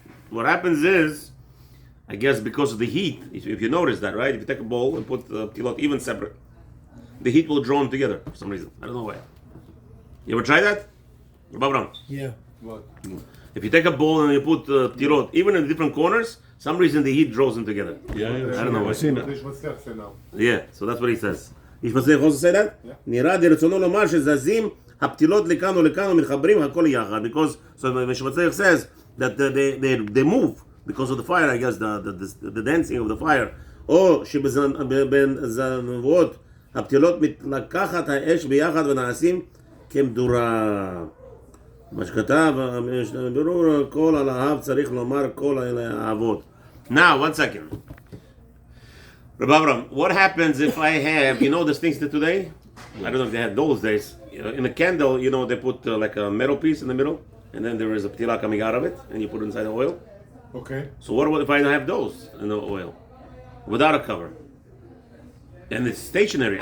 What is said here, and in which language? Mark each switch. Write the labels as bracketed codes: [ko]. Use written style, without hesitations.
[en] What happens is, I guess because of the heat, if you notice that, right? If you take a bowl and put the tilot even separate, the heat will draw them together for some reason. I don't know why. You ever try that? Babram. Yeah. what? If you take a bowl and you put tilot even in different corners, some reason the heat draws them together. Yeah, I don't know why. I've seen it. Ish Matzliach say now. Yeah, so that's what he says. איש מצליח also say that? Yeah. [he] נראה דרצונו לומר שזזים הפתילות לכאן ולכאן ומתחברים הכל יחד. [en] Because, so Meshmatzliach says that they move because of the fire, I guess, the dancing of the fire. [he] או שבזנבות הפתילות מתלקחת האש ביחד ונעשים כמדורה. מה שכתב, ברור כל הלהב צריך לומר כל הלהבות. [en] Now, 1 second. Rabbi Avram, what happens if I have, this things that today? I don't know if they had those days. In a candle, they put like a metal piece in the middle, and then there is a ptila coming out of it, and you put it inside the oil. Okay. So what if I don't have those in the oil? Without a cover. And it's stationary.